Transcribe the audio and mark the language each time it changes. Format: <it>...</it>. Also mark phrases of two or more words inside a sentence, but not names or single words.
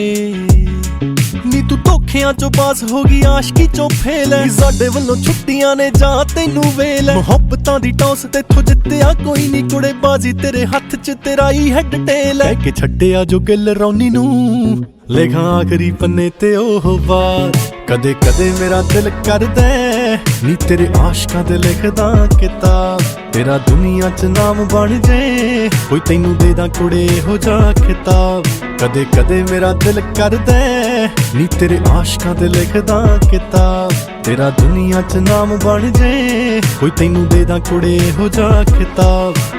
<pa>ਨੀ ਤੂੰ ਧੋਖਿਆਂ ਚੋਂ ਪਾਸ ਹੋ ਗਈ, ਆਸ਼ਕੀ ਚੋਂ ਫੇਲ੍ਹ ਹੈ। ਸਾਡੇ ਵੱਲੋਂ ਛੁੱਟੀਆਂ ਨੇ ਜਾ ਤੈਨੂੰ ਵੇਲ ਹੈ। ਮੁਹੱਬਤਾਂ ਦੀ ਟਾਸ ਤੈਥੋਂ ਜਿੱਤਿਆ ਕੋਈ ਨੀ, ਕੁੜੇ ਬਾਜ਼ੀ ਤੇਰੇ ਹੱਥ 'ਚ ਤੇਰਾ ਹੀ</pa> <en>head tail</en> <pa>ਹੈ। ਕਹਿ ਕੇ ਛੱਡਿਆ ਜੋ ਗਿੱਲ ਰੌਣੀ ਨੂੰ ਲਿਖਾਂ ਆਖਰੀ ਪੰਨੇ ਤੇ ਉਹ ਬਾਤ ਕਦੇ ਕਦੇ ਮੇਰਾ ਦਿਲ ਕਰਦਾ ਨੀ ਤੇਰੇ ਆਸ਼ਕਾਂ ਤੇ ਲਿਖਦਾ ਕਿਤਾਬ ਤੇਰਾ ਦੁਨੀਆ 'ਚ ਨਾਮ ਬਣ ਜੇ ਕੋਈ ਤੈਨੂੰ ਦੇ ਦਾਂ ਕੁੜੇ ਇਹੋ ਜਿਹਾ ਖਿਤਾਬ ਕਦੇ ਕਦੇ ਮੇਰਾ ਦਿਲ ਕਰਦਾ ਨੀ ਤੇਰੇ ਆਸ਼ਕਾਂ ਤੇ ਲਿਖਦਾ ਕਿਤਾਬ ਤੇਰਾ ਦੁਨੀਆ 'ਚ ਨਾਮ ਬਣ ਜੇ ਕੋਈ ਤੈਨੂੰ ਦੇ ਦਾਂ ਕੁੜੇ ਇਹੋ ਜਿਹਾ ਖਿਤਾਬ</pa>